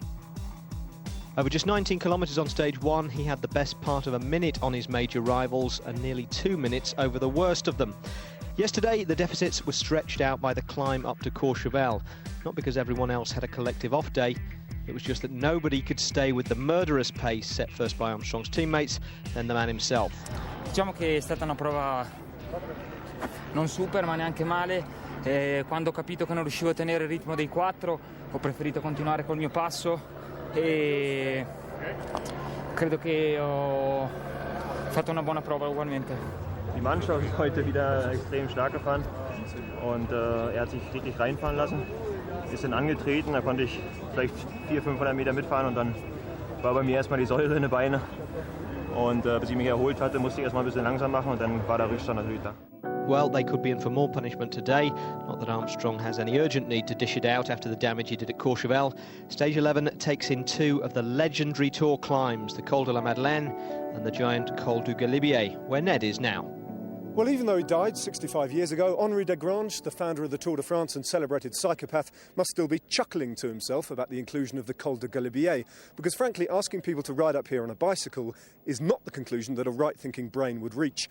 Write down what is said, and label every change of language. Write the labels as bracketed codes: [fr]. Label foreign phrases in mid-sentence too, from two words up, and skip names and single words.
[en] Over just 19 kilometres on stage one, he had the best part of a minute on his major rivals and nearly 2 minutes over the worst of them. Yesterday, the deficits were stretched out by the climb up to Courchevel, not because everyone else had a collective off day. It was just that nobody could stay with the murderous pace set first by Armstrong's teammates, then the man himself. [it] Diciamo che è stata una prova non super ma neanche male. Quando ho capito che non riuscivo a tenere il ritmo dei quattro, ho preferito continuare col mio passo e credo che ho fatto una buona prova ugualmente. [de] Die Mannschaft ist heute wieder extrem stark gefahren und er hat sich richtig reinfahren lassen, ist dann angetreten, da konnte ich vielleicht 400-500 Meter mitfahren und dann war bei mir erstmal die Säure in den Beinen und bis ich mich erholt hatte, musste ich erstmal ein bisschen langsam machen und dann war der Rückstand natürlich da. [en] Well, they could be in for more punishment today. Not that Armstrong has any urgent need to dish it out after the damage he did at Courchevel. Stage 11 takes in two of the legendary Tour climbs, the Col de la Madeleine and the giant Col du Galibier, where Ned is now. Well, even though he died 65 years ago, Henri Desgrange, the founder of the Tour de France and celebrated psychopath, must still be chuckling to himself about the inclusion of the Col de Galibier, because frankly, asking people to ride up here on a bicycle is not the conclusion that a right-thinking brain would reach.